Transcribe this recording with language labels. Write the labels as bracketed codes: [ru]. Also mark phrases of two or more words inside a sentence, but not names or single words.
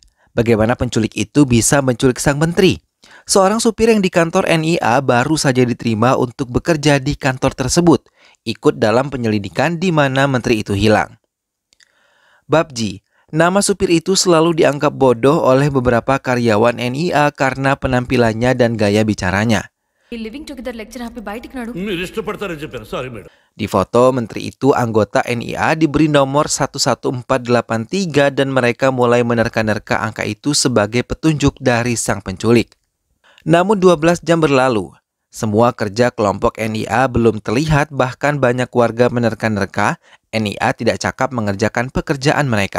[id] Bagaimana penculik itu bisa menculik sang menteri? Seorang supir yang di kantor NIA baru saja diterima untuk bekerja di kantor tersebut, ikut dalam penyelidikan di mana menteri itu hilang. Babji, nama supir itu selalu dianggap bodoh oleh beberapa karyawan NIA karena penampilannya dan gaya bicaranya. [en] living together lecture [te] ఆపి బయటికి నాడు. మీరు ఇష్టపడతారని చెప్పాను. [en] sorry madam. [id] Di foto, menteri itu anggota NIA diberi nomor 11483 dan mereka mulai menerka-nerka angka itu sebagai petunjuk dari sang penculik. Namun 12 jam berlalu, semua kerja kelompok NIA belum terlihat, bahkan banyak warga menerka-nerka NIA tidak cakap mengerjakan pekerjaan mereka.